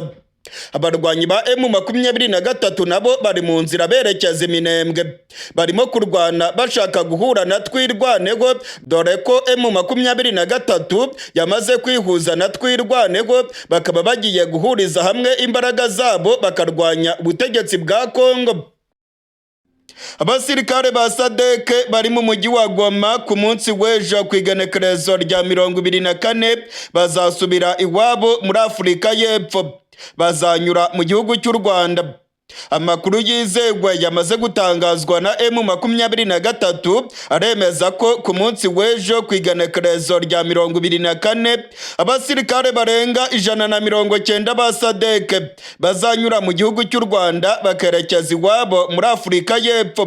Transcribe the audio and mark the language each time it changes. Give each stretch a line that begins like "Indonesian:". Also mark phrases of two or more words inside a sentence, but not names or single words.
Kinyarwanda: Abarwanyi ba M23 nabo bari mu nzira berekeza Iminembwe, barimo kurwana bashaka guhura na twirwaneho, dore ko M23 yamaze kwihuza na twirwaneho, bakaba bagiye guhuriza hamwe imbaraga zabo bakarwanya ubutegetsi bwa Congo. Abasirikare ba SADC bari mu mujyi wa Goma ku munsi w'ejo ku igenekerezo rya 24 bazasubira iwabo muri Afurika y'Epfo, bazanyura mu gihugu cy'u Rwanda. Amakuru yizewe yamaze gutangazwa na M23 aremeza ko ku munsi w'ejo ku igenekerezo rya 24 abasirikare barenga 190 ba SADC bazanyura mu gihugu cy'u Rwanda bakerekeza iwabo muri Afurika y'Epfo.